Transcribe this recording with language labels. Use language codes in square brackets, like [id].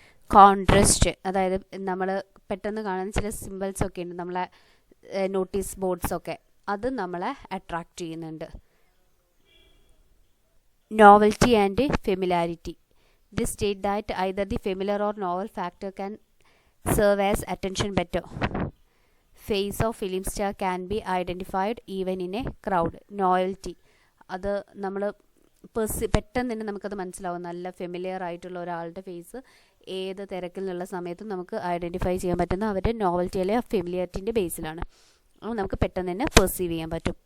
[ml] Contrast, അതായത് നമ്മൾ പെട്ടെന്ന് കാണുന്ന ചില സിമ്പിൾസൊക്കെ ഉണ്ട് നമ്മളെ നോട്ടീസ് ബോർഡ്സൊക്കെ, അത് നമ്മളെ അട്രാക്റ്റ് ചെയ്യുന്നുണ്ട്. [en] Novelty and familiarity. This state that either the familiar or novel factor can serve as attention better. Face of film star can be identified even in a crowd. [ml] Novelty, അത് നമ്മൾ പെട്ടെന്ന് തന്നെ നമുക്കത് മനസ്സിലാവും. നല്ല ഫെമിലിയർ ആയിട്ടുള്ള ഒരാളുടെ ഫേസ് ഏത് തിരക്കിൽ നിന്നുള്ള സമയത്തും നമുക്ക് ഐഡൻറ്റിഫൈ ചെയ്യാൻ പറ്റുന്ന അവരുടെ നോവൽറ്റി അല്ലെങ്കിൽ ഫെമിലിയറിറ്റിൻ്റെ ബേസിലാണ്. അത് നമുക്ക് പെട്ടെന്ന് തന്നെ പെർസീവ് ചെയ്യാൻ പറ്റും.